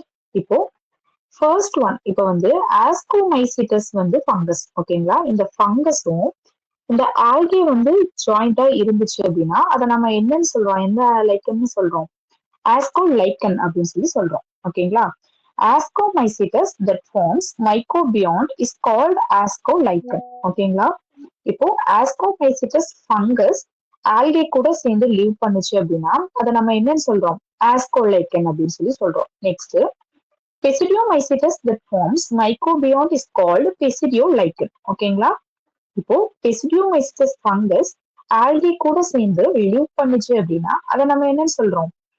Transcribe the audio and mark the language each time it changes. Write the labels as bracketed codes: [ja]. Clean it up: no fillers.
[ta] இப்போ first one இப்போ வந்து ஆஸ்கோமைசிட்டஸ் வந்து ஃபங்கஸ். ஓகேங்களா? இந்த ஃபங்கஸும் இந்த ஆல்கே வந்து ஜாயிண்டா இருந்துச்சு அப்படின்னா அதை நம்ம என்னன்னு சொல்றோம்? எந்த லைக்கன்னு சொல்றோம்? ஆஸ்கோலைக்கன் அப்படின்னு சொல்லி சொல்றோம். ஓகேங்களா? [en] Ascomycetes that forms mycobiont is called ascolichen. [ta] ஓகேங்களா? இப்போ ஆஸ்கோமைசிட்டஸ் ஃபங்கஸ் ஆல்கே கூட சேர்ந்து லீவ் பண்ணுச்சு அப்படின்னா அதை நம்ம என்னன்னு சொல்றோம்? ஆஸ்கோலைக்கன் அப்படின்னு சொல்லி சொல்றோம். Next [en] Pseudomycetes that forms mycobiont is called Pseudolicon. [ta] ஓகேங்களா? இப்போ Pseudomycetes fungus ஆல்கே கூட சேர்ந்து லீவ் பண்ணுச்சு அப்படின்னா அதை நம்ம என்னன்னு சொல்றோம்?